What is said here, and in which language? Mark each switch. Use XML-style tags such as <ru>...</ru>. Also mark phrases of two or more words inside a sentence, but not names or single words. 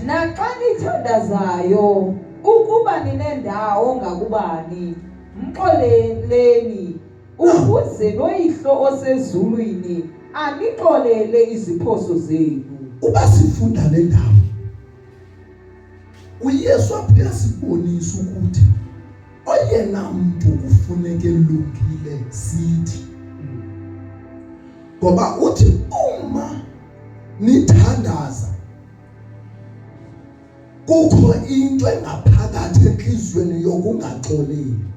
<xh>Naxa nithandazayo ukuba ninendawo ngakubani mxoleleni ukuze noyihlo osezulwini anixolele iziphoso zenu. Uba sifunda le ndawo uYesu apho yasibonisa ukuthi oyena muntu kufuneke lungile sithi. Ngoba uthi uma nithandaza kukho into engaphakathi enhlizweni yokungaxoleli.</xh>